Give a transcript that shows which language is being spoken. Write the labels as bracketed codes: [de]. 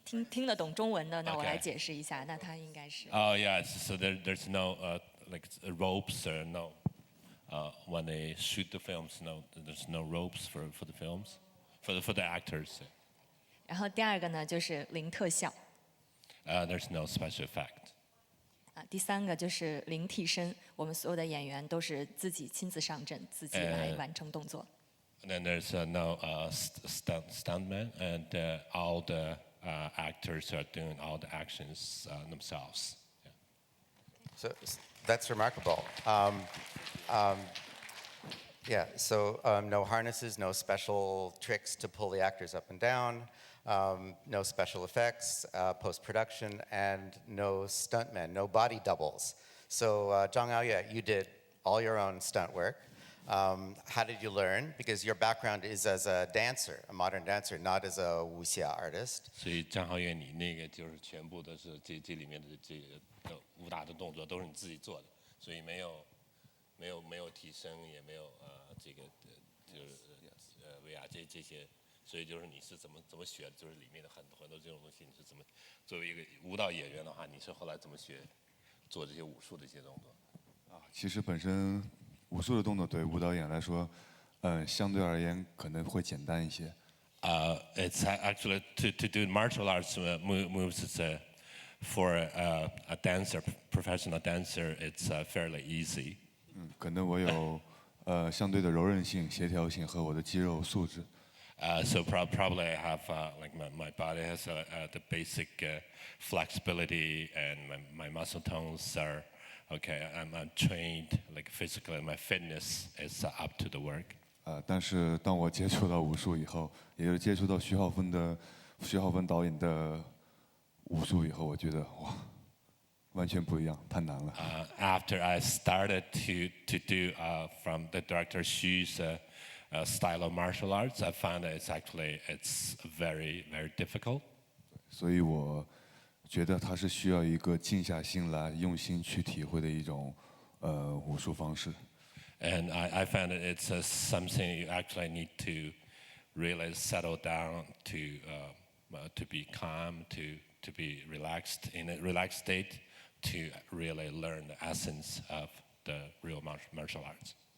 [zh] 听得懂中文的，那我来解释一下。那他应该是。 [en] Yes. So there's no like ropes or no. When they shoot the films, there's no ropes for the films, for the actors. [zh] 然后第2个呢就是零特效。 [en] There's no special effect. [zh] 第3个就是零替身，我们所有的演员都是自己亲自上阵，自己来完成动作。 [en] And then there's no stuntman, and all the actors are doing all the actions themselves. Yeah. So that's remarkable. Yeah. So no harnesses, no special tricks to pull the actors up and down. No special effects, post-production, and no stuntmen, no body doubles. So Zhang Aoye, you did all your own stunt work. How did you learn? Because your background is as a dancer, a modern dancer, not as a wuxia artist. [zh] 所以张浩源，你那个就是全部都是这里面的这个武打的动作都是你自己做的，所以没有替身，也没有这个就是威亚这些。所以就是你是怎么学的？就是里面的很多这种东西，你是怎么作为一个舞蹈演员的话，你是后来怎么学做这些武术的一些动作？其实本身武术的动作对舞蹈演来说，相对而言可能会简单一些。 [en] It's actually to do martial arts moves. It's for a dancer, professional dancer. It's fairly easy. [zh] 可能我有相对的柔韧性、协调性和我的肌肉素质。 [en] So probably I have like my body has the basic flexibility, and my muscle tones are okay. I'm trained like physically. My fitness is up to the work. [zh] 但是当我接触到武术以后，也就是接触到徐浩峰导演的武术以后，我觉得哇，完全不一样，太难了。 [en] After I started to do from the director Xu's style of martial arts, I found that it's very difficult. [zh] 所以我觉得它是需要一个静下心来，用心去体会的一种武术方式。 [en] And I found that it's something you actually need to really settle down to be calm, to be relaxed in a relaxed state, to really learn the essence of the real martial arts.